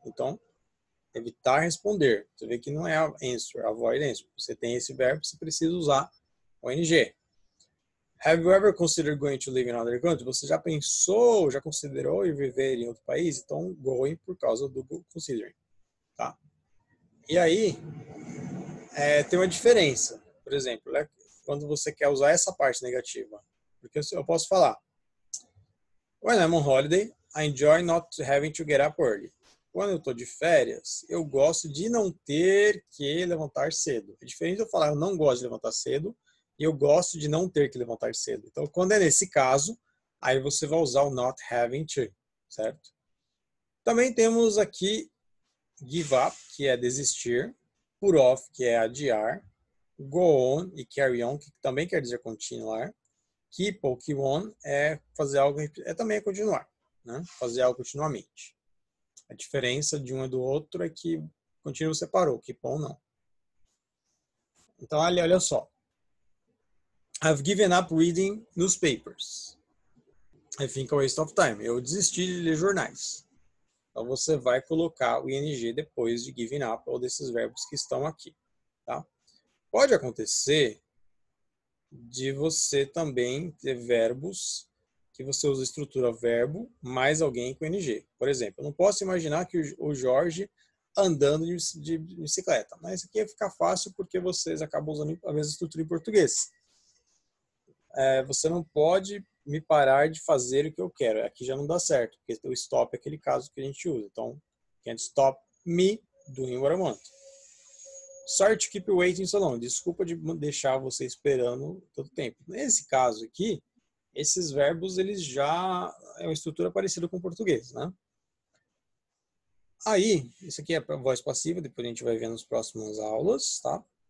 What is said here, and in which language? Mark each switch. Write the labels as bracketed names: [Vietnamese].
[Portuguese] Então, evitar responder. Você vê que não é answer, [English] avoid answer. [Portuguese] Você tem esse verbo, você precisa usar o ing. [English] Have you ever considered going to live in another country? [Portuguese] Você já pensou, já considerou ir viver em outro país? Então, going por causa do considering. Tá? E aí, tem uma diferença. Por exemplo, né, quando você quer usar essa parte negativa. Porque eu posso falar, [English] when I'm on holiday, I enjoy not having to get up early. [Portuguese] Quando eu estou de férias, eu gosto de não ter que levantar cedo. É diferente de eu falar, eu não gosto de levantar cedo, e eu gosto de não ter que levantar cedo. Então, quando é nesse caso, aí você vai usar o [English] not having to, [Portuguese] certo? Também temos aqui give up, que é desistir, put off, que é adiar, go on e carry on, que também quer dizer continuar, keep ou keep on é fazer algo, também continuar, né? Fazer algo continuamente. A diferença de um e do outro é que continuo você parou, keep on não. Então, olha só. [English] I've given up reading newspapers. I think a waste of time. [Portuguese] Eu desisti de ler jornais. Então, você vai colocar o ing depois de given up ou desses verbos que estão aqui. Tá? Pode acontecer de você também ter verbos que você usa a estrutura verbo mais alguém com ing. Por exemplo, eu não posso imaginar que o Jorge andando de bicicleta. Mas isso aqui ia ficar fácil porque vocês acabam usando a mesma estrutura em português. Você não pode me parar de fazer o que eu quero. Aqui já não dá certo, porque o stop é aquele caso que a gente usa. [English] Então, can't stop me doing what I want. Sorry to keep you waiting so long. [Portuguese] Desculpa de deixar você esperando todo o tempo. Nesse caso aqui, esses verbos, eles já é uma estrutura parecida com o português, né? Aí, isso aqui é a voz passiva, depois a gente vai ver nas próximas aulas, tá?